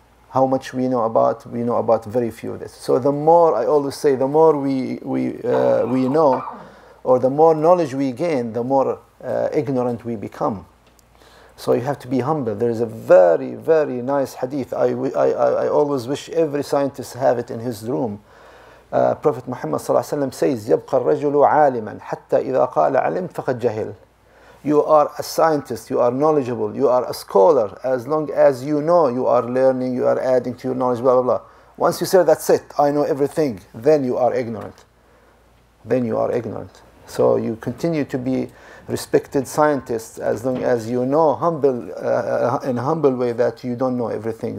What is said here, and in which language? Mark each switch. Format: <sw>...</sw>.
<en>How much we know about very few of this. So the more, I always say, the more we know, or the more knowledge we gain, the more ignorant we become. So you have to be humble. There is a very, very nice hadith. I always wish every scientist have it in his room. Prophet Muhammad ﷺ says,</en> <ar>يبقى الرجل عالما حتى إذا قال علمت فقد جهل.</ar> <en>You are a scientist, you are knowledgeable, you are a scholar, as long as you know, you are learning, you are adding to your knowledge, blah, blah, blah. Once you say, that's it, I know everything, then you are ignorant. Then you are ignorant. So you continue to be respected scientist as long as you know in a humble way that you don't know everything.</en>